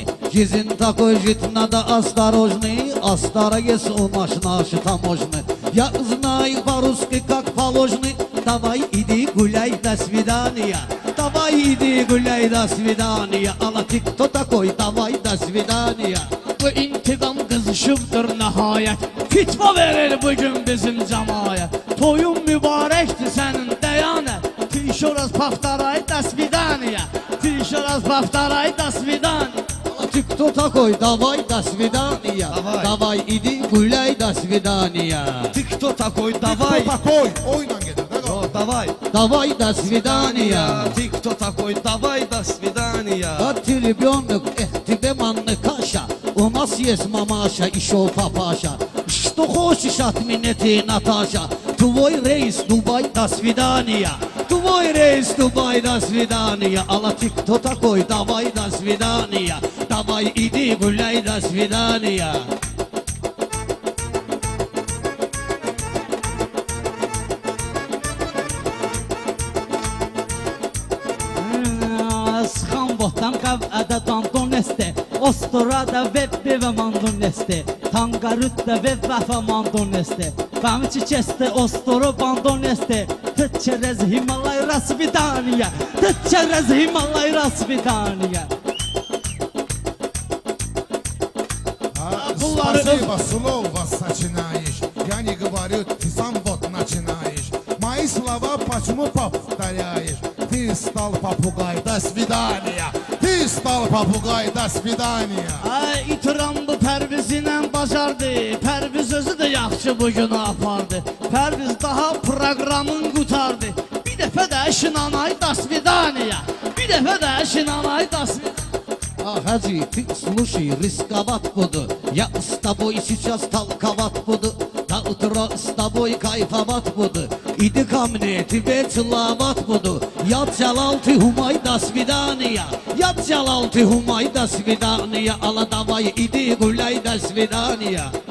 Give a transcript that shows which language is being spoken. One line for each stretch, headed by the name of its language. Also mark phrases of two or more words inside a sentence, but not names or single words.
Russian: Жизнь такой жить надо осторожный. А стара есть у наши таможный. Я знаю по-русски как положено. Давай иди гуляй, до свидания. Давай иди гуляй, до свидания. Ала ты кто такой? Давай до свидания.
Azerbaijani: Bu intiqam qızışıbdır nəhayət. Fitva verir bugün bizim cəmayət. Toyun mübarəkdir sənin dəyanət.
Russian: Ты еще раз повторяй, до свидания. Ты еще раз повторяй, до свидания. Ты кто такой? Давай до свидания. Давай иди гуляй, до свидания. Ты кто такой? Давай. Кто такой?
Azerbaijani: Oyla gelir.
Russian: Давай. Давай до свидания. Ты кто такой? Давай до свидания. А ты ребенок, тебе манны каша. У нас есть мамаша, еще папаша. Что хочешь от меня ты, Наташа? Твой рейс, Дубай, до свидания. Твой рейс, Дубай, до свидания. Алла, ты кто такой? Давай, до свидания. Давай, иди гуляй, до свидания.
Talysh: Sıxan bohtam qavədə dandon este. Ostorada vebbi və mandon este. Tangarütdə veb vəfə mandon este. Vəmiçi keste ostoro bandon este.
Russian: Через Гималай досвидания. Через Гималай досвидания. Спасибо, слово сочинаешь. Я не говорю, ты сам вот начинаешь. Мои слова почему повторяешь? Ты стал попугай, до свидания. Ты стал попугай, до свидания.
Azerbaijani: Ay itiram bu Pərvizinə bacardı. Pərviz özü də yaxşı bu günü apardı. Pərviz daha proqramın qutardı. Bir dəfə də şinanay,
Russian: до свидания.
Azerbaijani: Bir dəfə də şinanay,
Russian: до свидания. Хаджи, ты слушай, рисковат буду. Я с тобой сейчас толковать буду. До утра с тобой кайфовать буду. Иди ко мне, тебе целовать буду. Я Джалал, ты Хумай, до свидания. Я Джалал, ты Хумай, до свидания. Алла, давай, иди гуляй, до свидания.